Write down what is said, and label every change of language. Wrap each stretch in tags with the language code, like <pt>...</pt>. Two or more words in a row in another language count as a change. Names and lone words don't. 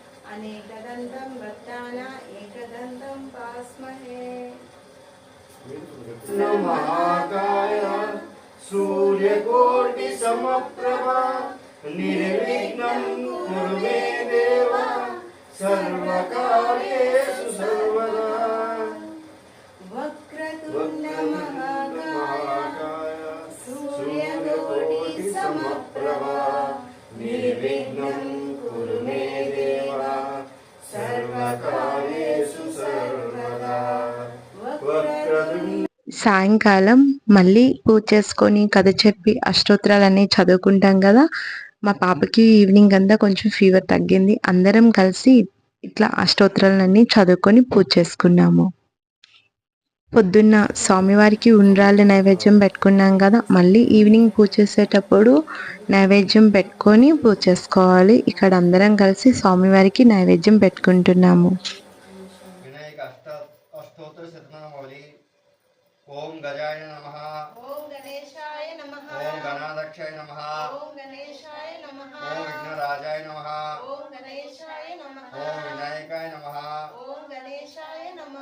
<sa>అనేకదంతం భక్తాన ఏకదంతం పాస్మహే. महाकाय सूर्यकोटि समप्रभा निर्विघ्नं कुरु मे देव सर्वकार्येषु सर्वदा. वक्रतुण्ड महाकाय सूर्यकोटि समप्रभा निर्विघ्नं कुरु मे देव सर्वकार्येषु सर्वदा.</sa> <te>సాయంకాలం మళ్ళీ పూజ చేసుకొని కథ చెప్పి అష్టోత్తరాలన్నీ చదువుకుంటాం కదా. మా పాపకి ఈవినింగ్ అంతా కొంచెం ఫీవర్ తగ్గింది. అందరం కలిసి ఇట్లా అష్టోత్తరాలన్నీ చదువుకొని పూజ చేసుకున్నాము. పొద్దున్న స్వామివారికి ఉండ్రాళ్ళ నైవేద్యం పెట్టుకున్నాం కదా. మళ్ళీ ఈవినింగ్ పూజ చేసేటప్పుడు నైవేద్యం పెట్టుకొని పూజ చేసుకోవాలి. ఇక్కడ అందరం కలిసి స్వామివారికి నైవేద్యం పెట్టుకుంటున్నాము.</te> <sa>ओम गजाय नमः, ओम गणेशाय नमः, ओम गणाध्यक्षाय नमः, ओम गणेशाय नमः, ओम विघ्नराजाय नमः, ओम गणेशाय नमः, ओम विनायकाय नमः, ओम गणेशाय नमः,</sa>